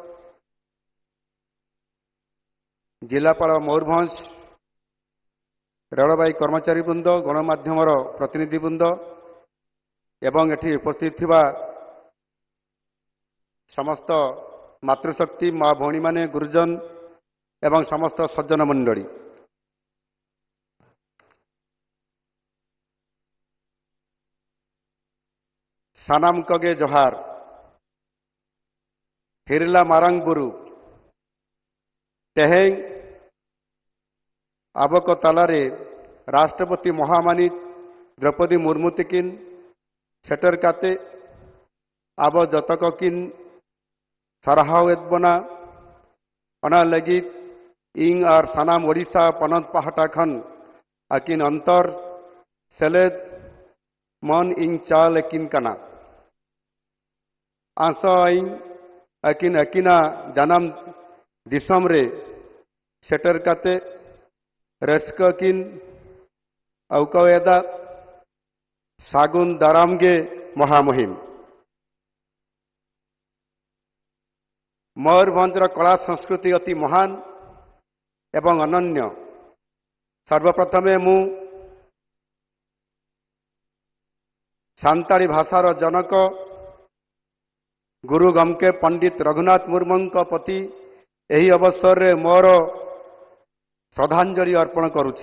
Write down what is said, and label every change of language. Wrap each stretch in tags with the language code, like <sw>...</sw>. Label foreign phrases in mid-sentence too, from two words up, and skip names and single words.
<or>ଜିଲାପାଳ ମୟୂରଭଞ୍ଜ, ରେଲୱାଇ କର୍ମଚାରୀ ବୃନ୍ଦ, ଗଣମାଧ୍ୟମ ପ୍ରତିନିଧି ବୃନ୍ଦ ଏବଂ ଏଠି ଉପସ୍ଥିତ ଥିବା ସମସ୍ତ ମାତୃଶକ୍ତି ମାଁ ଭଉଣୀ ମାନେ ଗୁରୁଜନ ଏବଂ ସମସ୍ତ ସଜ୍ଜନ ମଣ୍ଡଳୀ,</or> <sat>सानाम कगे जोहार। हिरला मारंग बुरु टेहेंग आबक तालारे राष्ट्रपति महामानित द्रौपदी मुर्मू तिकिन सेटर काते आब जतक किन साराहाव एदबना अना लगित इंग आर सानाम ओडिशा पनत पहाटा खन अकिन अंतर सेलेद मन इंग चाल एकिन कना आंसा इंग अकिन अकिना जानम दिसम रे सेटर काते रस्क किन अवकवेदा सागुन दारामगे महामहिम</sat> <or>ମୟୂରଭଞ୍ଜର କଳା ସଂସ୍କୃତି ଅତି ମହାନ ଏବଂ ଅନନ୍ୟ। ସର୍ବପ୍ରଥମେ ମୁଁ ସାନ୍ତାଳୀ ଭାଷାର ଜନକ ଗୁରୁ ଗମକେ ପଣ୍ଡିତ ରଘୁନାଥ ମୁର୍ମୁଙ୍କ ପ୍ରତି ଏହି ଅବସରରେ ମୋର ଶ୍ରଦ୍ଧାଞ୍ଜଳି ଅର୍ପଣ କରୁଛି।</or>